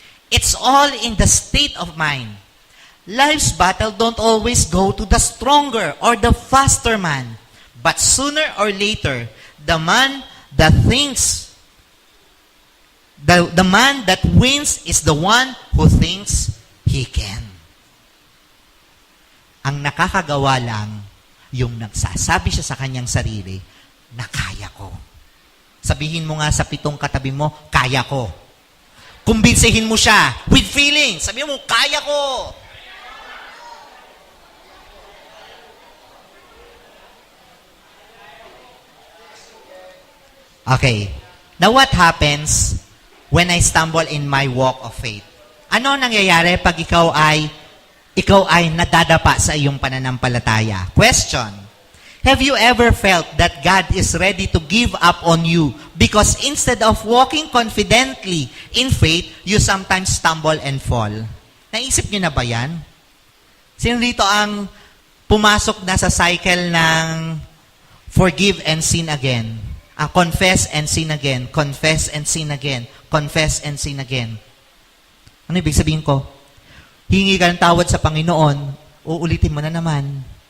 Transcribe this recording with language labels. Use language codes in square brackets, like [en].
[en] It's all in the state of mind. Life's battle don't always go to the stronger or the faster man. But sooner or later, the man that thinks, the man that wins is the one who thinks he can. [tl] Ang nakakagawa lang, yung nagsasabi siya sa kanyang sarili, na kaya ko. Sabihin mo nga sa 7 katabi mo, kaya ko. Kumbinsihin mo siya [en] with feelings. [tl] Sabihin mo, kaya ko. [en] Okay. Now what happens when I stumble in my walk of faith? [tl] Ano nangyayari pag ikaw ay nadadapa sa iyong pananampalataya? [en] Question. Have you ever felt that God is ready to give up on you because instead of walking confidently in faith, you sometimes stumble and fall? [tl] Naisip niyo na ba yan? Sino dito ang pumasok na sa cycle ng [en] forgive and sin again? Confess and sin again. Confess and sin again. Confess and sin again. [tl] Ano ibig sabihin ko? Hingi ka ng tawad sa Panginoon, uulitin mo na naman.